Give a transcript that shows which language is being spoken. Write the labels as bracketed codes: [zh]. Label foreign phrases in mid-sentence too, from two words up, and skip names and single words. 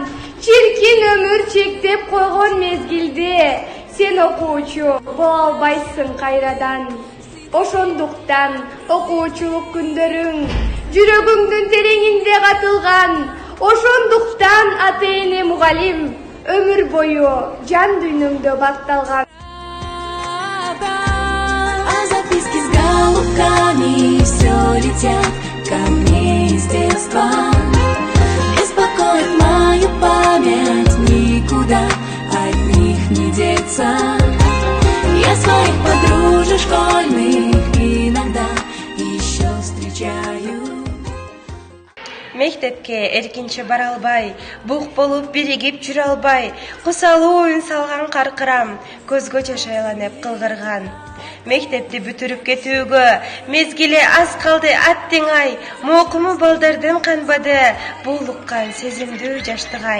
[ky] Чиркин өмүр чектеп койгон мезгилде сен окуучу боло албайсың кайрадан. Ошондуктан окуучулук күндөрүң жүрөгүңдүн тереңинде катылган. Ошондуктан ата-эне мугалим өмүр бою жан дүйнөңдө бакталган. [ru] А записки с голубками все летят ко мне из детства. Беспокоит мою память, никуда от них не деться. Я своих подружек школьных иногда еще встречаю. [ky] Мектепке эркинче бара албай, бук болуп биригип жүрө албай, кусалуу оюн салган каркырам, көзгө жаш айланып кылгырган. Мектепти бүтүрүп кетүүгө мезгили аз калды аттиңай, мокуму балдардын канбады, буулуккан сезимдүү жаштыгай.